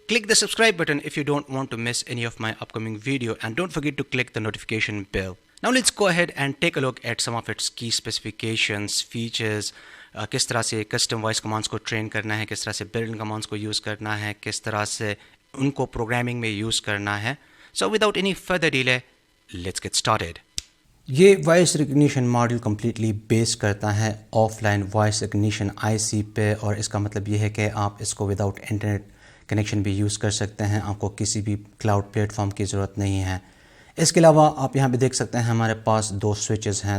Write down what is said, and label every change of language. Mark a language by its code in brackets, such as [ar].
[en] Click the subscribe button if you don't want to miss any of my upcoming video and don't forget to click the notification bell. Now let's go ahead and take a look at some of its key specifications, features, [ur] کس طرح سے custom voice commands کو train کرنا ہے, کس طرح سے blood commands کو یوز کرنا ہے, کس طرح سے ان کو پروگرامنگ میں یوز کرنا ہے. [en] So without any further delay, let's get started. [ur] یہ وائس ریکگنیشن ماڈیول کمپلیٹلی بیس کرتا ہے آف لائن وائس ریکگنیشن آئی سی پہ, اور اس کا مطلب یہ ہے کہ آپ اس کو وداؤٹ انٹرنیٹ کنیکشن بھی یوز کر سکتے ہیں. آپ کو کسی بھی کلاؤڈ پلیٹ فارم کی ضرورت نہیں ہے. اس کے علاوہ آپ یہاں پہ دیکھ سکتے ہیں ہمارے پاس 2 سوئچز ہیں.